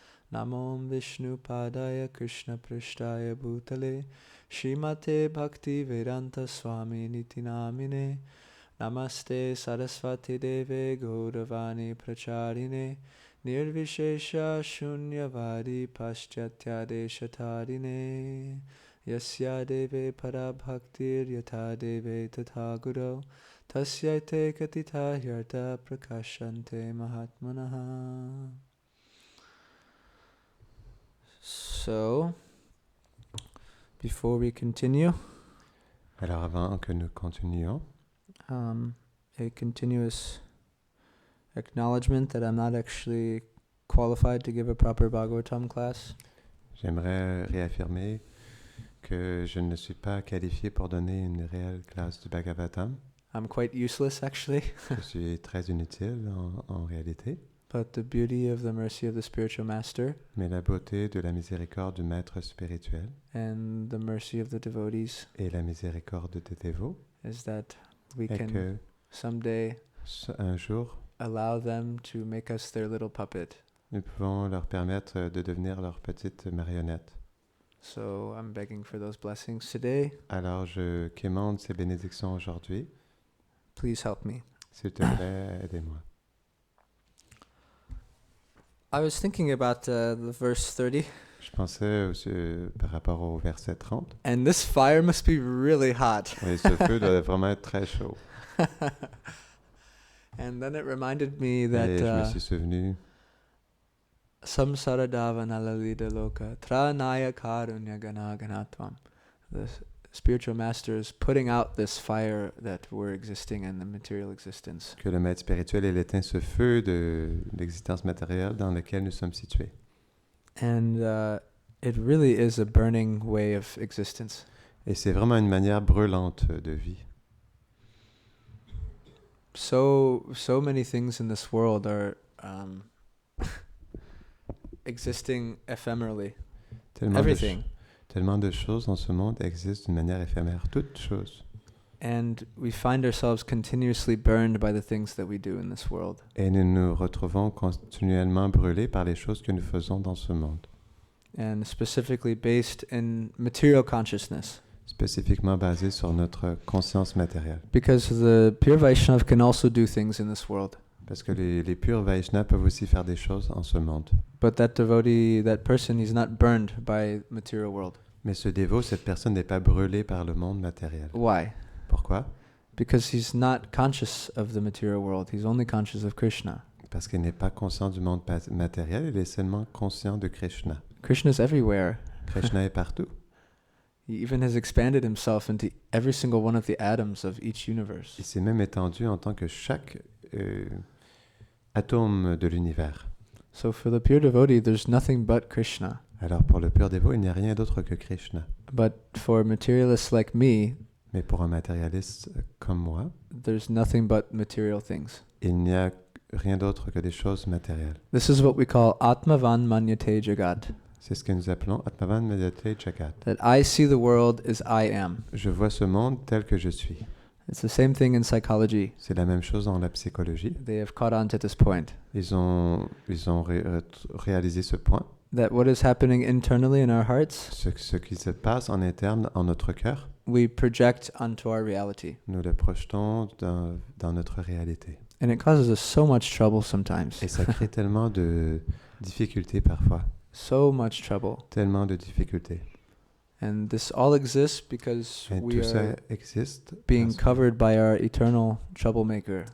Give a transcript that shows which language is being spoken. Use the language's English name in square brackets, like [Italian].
[Sanskrit] Namo Vishnu Padaya Krishna Prishtaya Bhutale Shrimate Bhakti Vedanta Swami Niti Namine Namaste Saraswati Deve Gauravani Pracharine Nirvishesha Shunyavadi Paschatya Deshatarine Yasya Deve Parabhaktir Yatha Deve Tatha Guru Tasyaite Katita Hyarta Prakashante Mahatmanaha. [English] So, before we continue, [French] Alors avant que nous continuions, [English] a continuous acknowledgement that I'm not actually qualified to give a proper Bhagavatam class. [French] j'aimerais réaffirmer que je ne suis pas qualifié pour donner une réelle classe du Bhagavatam. [English] I'm quite useless actually. [French] Je suis très inutile en réalité. [English] But the beauty of the mercy of the spiritual master [French] Mais la beauté de la miséricorde du maître spirituel [English] and the mercy of the devotees [French] et la miséricorde des dévots [English] is that we [French] est [English] can [French] que [English] someday [French] un jour, [English] allow them to make us their little puppet. [French] nous pouvons leur permettre de devenir leur petite marionnette. [English] So I'm begging for those blessings today. [French] Alors je quémande ces bénédictions aujourd'hui. [English] Please help me. [French] S'il te plaît, aidez-moi. [English] I was thinking about the verse 30. [French] Je pensais aussi, par rapport au verset 30. [English] And this fire must be really hot. [French] Et ce feu doit vraiment être très chaud. [English] And then it reminded me that [French] Et je me suis souvenu [Sanskrit] samsara davana lalita loka tranaya karunya gana ganatvam. [English] The spiritual master is putting out this fire that we're existing in the material existence. [French] que le maître spirituel il éteint ce feu de l'existence matérielle dans lequel nous sommes situés. [English] And it really is a burning way of existence. [French] Et c'est vraiment une manière brûlante de vie. [English] So many things in this world are existing ephemerally. [French] Tellement de choses dans ce monde existent d'une manière éphémère, toutes choses. [English] And we find ourselves continuously burned by the things that we do in this world. [French] Et nous nous retrouvons continuellement brûlés par les choses que nous faisons dans ce monde. [English] And specifically based in material consciousness. [French] Spécifiquement basés sur notre conscience matérielle. [English] Because the pure Vaishnav can also do things in this world. [French] Parce que les purs Vaishnavas peuvent aussi faire des choses en ce monde. [English] But that devotee, that person, he's not burned by material world. [French] Mais ce dévot, cette personne n'est pas brûlée par le monde matériel. [English] Why? [French] Pourquoi? [English] Because he's not conscious of the material world. He's only conscious of Krishna. [French] Parce qu'il n'est pas conscient du monde matériel, il est seulement conscient de Krishna. [English] Krishna is everywhere. [French] Krishna est partout. [English] He even has expanded himself into every single one of the atoms of each universe. [French] Il s'est même étendu en tant que chaque atome de l'univers. [English] So for the pure devotee, there's nothing but Krishna. [French] Alors pour le pur dévot, il n'y a rien d'autre que Krishna. [English] But for materialists like me, [French] mais pour un matérialiste comme moi, [English] there's nothing but material things. [French] Il n'y a rien d'autre que des choses matérielles. [English] This is what we call [Sanskrit] Atmavan Manyate Jagat. [French] C'est ce que nous appelons [Sanskrit] Atmavan Manyate Jagat. [English] That I see the world as I am. [French] Je vois ce monde tel que je suis. [English] It's the same thing in psychology. [French] C'est la même chose dans la psychologie. [English] They have caught on to this point. [French] Ils ont réalisé ce point. [English] That what is happening internally in our hearts, [French] Ce qui se passe en interne en notre cœur, [English] we project onto our reality. [French] nous le projetons dans notre réalité. [English] And it causes us so much trouble sometimes. [French] Et ça crée tellement de difficultés parfois. [English] So much trouble. [French] Tellement de difficultés. [English] And this all exists because [French] Et [English] we [French] tout ça [English] are [French] existe [English] being [French] parce que [English] covered by our eternal troublemaker.